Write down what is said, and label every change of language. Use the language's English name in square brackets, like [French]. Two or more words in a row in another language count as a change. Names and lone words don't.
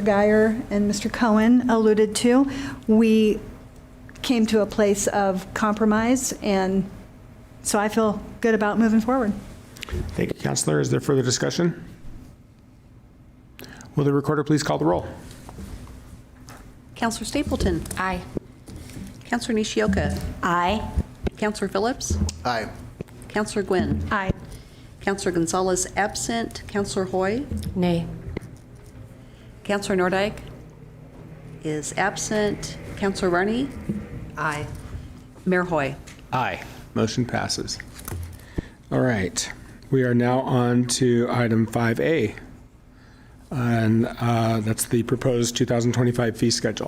[English] Geyer and Mr. Cohen alluded to, we came to a place of compromise, and so I feel good about moving forward. Thank you, Councilor. Is there further discussion? Will the recorder please call the roll? Councilor Stapleton. Aye. Councilor Nishioka. Aye. Councilor Phillips. Aye. Councilor Gwynn. Aye. Councilor Gonzalez absent. Councilor Hoy. Nay. Councilor Nordyke is absent. Councilor Varney. Aye. Mayor Hoy. Aye. Motion passes. All right. We are now on to item 5A, and that's the proposed 2025 fee schedule.